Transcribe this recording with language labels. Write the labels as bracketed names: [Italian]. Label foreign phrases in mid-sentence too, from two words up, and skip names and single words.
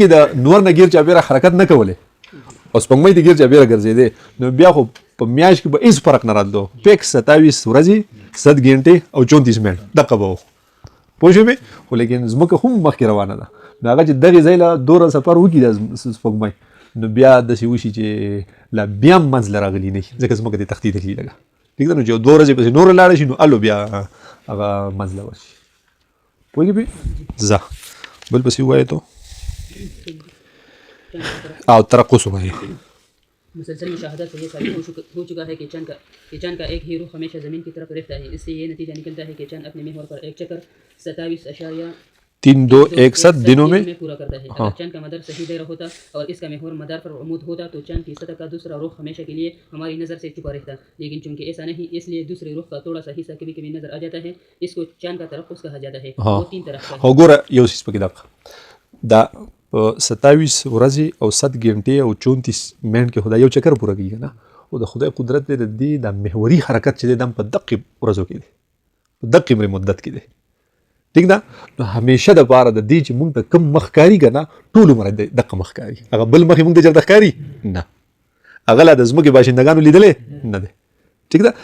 [Pashto] د نور نه ګیر چاپېره حرکت نه کولی او سپوږمۍ د ګیر چاپېره ګرځېدې نو بیا خو په میاشت کې به هېڅ فرق نه راتلو فکس 27 ورځې 7 غنټې او 34 منټ دقه به و پوه شوې خو لیکن ځمکه هم مخکې روانه ده نو هغه چې دغې ځای له دوره سفر وکړي د سپوږمۍ نو بیا داسې وشي چې لا بیا هم منځ له راغلي نه شي ځکه ځمکه دې تښتېدلي لږه ټیک ده. نو چې 2 ورځې پسې نوره لاړه شي نو الو بیا هغه منځ له ورشي پوهېږې پې ځه بل پسې ووایې تو او ترقص ووایې. [Urdu] مسلسل مشاہدات سے یہ ثابت ہو چکا ہے کہ چاند کا ایک ہی رخ ہمیشہ زمین کی طرف رہتا ہے. اس سے یہ نتیجہ نکلتا ہے کہ چاند اپنے محور پر ایک چکر 27.32 دنوں میں پورا کرتا ہے. اگر چاند کا مدار صحیح دائرہ ہوتا اور اس کا محور مدار پر عمود ہوتا تو چاند کی سطح کا دوسرا رخ ہمیشہ کے لیے ہماری نظر سے چھپا رہتا. لیکن چونکہ ایسا نہیں اس لیے دوسرے رخ کا تھوڑا سا حصہ کبھی کبھی نظر آ جاتا ہے. اس کو چاند کا ترقص کہا جاتا ہے. وہ 3 طرح کا ہے. [Pashto] وګوره یو څیز پکې دا 27 ورځې او 7 غنټې او 34 منټ کې خدای یو چکر پوره کوي که نه. او د خدای قدرت دی د دې د محوري حرکت چې دی دا په دقې ورځو کې دی په دقې مدت کې دی ټیک ده. نو همیشه دپاره د دې چې موږ ته کوم مخ کاري که نه ټول عمر دقه مخ کاري هغه بل مخ یې موږ ته چېرته ښکاري نه هغه لا د ځمکې باشندګانو لیدلی نه دی ټیک ده.